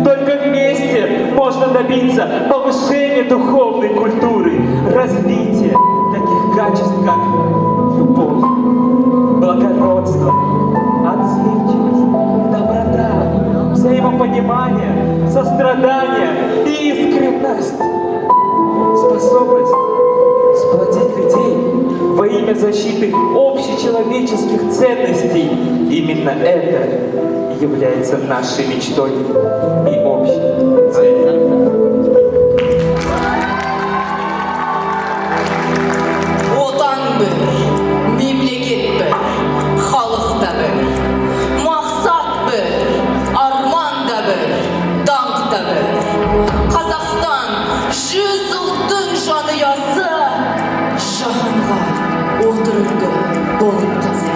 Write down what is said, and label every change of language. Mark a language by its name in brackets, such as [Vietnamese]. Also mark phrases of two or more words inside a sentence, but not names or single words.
[Russian] Только вместе можно добиться повышения духовной культуры, развития таких качеств, как любовь, благородство, отзывчивость, доброта, взаимопонимание, сострадание и искренность. Способность сплотить людей во имя защиты общечеловеческих ценностей. Именно это является нашей мечтой и общей целью. [Kazakh] Отан бір, мемлекет бір, халық та бір, мақсат бір, арман да бір, даңқ та бір. Қазақстан 100 ұлттың жанұясы, жаһанға отырыңғы болып қазір.